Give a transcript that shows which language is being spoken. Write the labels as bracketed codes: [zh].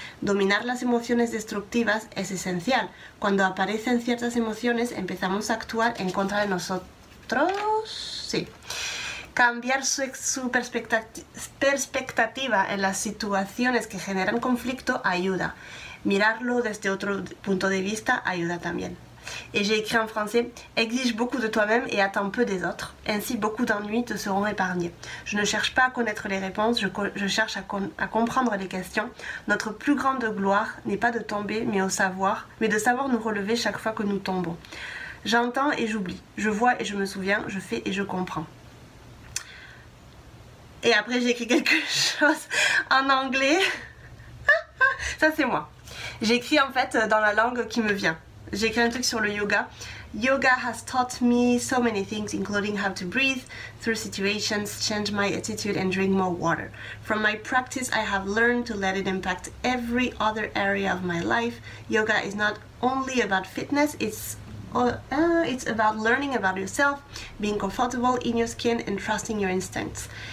[es] Dominar las emociones destructivas es esencial. Cuando aparecen ciertas emociones empezamos a actuar en contra de nosotros. Sí. Cambiar su perspectiva en las situaciones que generan conflicto ayuda. Mirarlo desde otro punto de vista ayuda también. [fr] Et j'ai écrit en français, exige beaucoup de toi-même et attends peu des autres, ainsi beaucoup d'ennuis te seront épargnés. Je ne cherche pas à connaître les réponses, je cherche à comprendre les questions. Notre plus grande gloire n'est pas de tomber, mais de savoir nous relever chaque fois que nous tombons. J'entends et j'oublie, je vois et je me souviens, je fais et je comprends. Et après j'ai écrit quelque chose en anglais. Ça c'est moi. J'ai écrit en fait dans la langue qui me vient. J'ai écrit un truc sur le yoga. [en] Yoga has taught me so many things, including how to breathe through situations, change my attitude and drink more water. From my practice, I have learned to let it impact every other area of my life. Yoga is not only about fitness, it's about learning about yourself, being comfortable in your skin and trusting your instincts.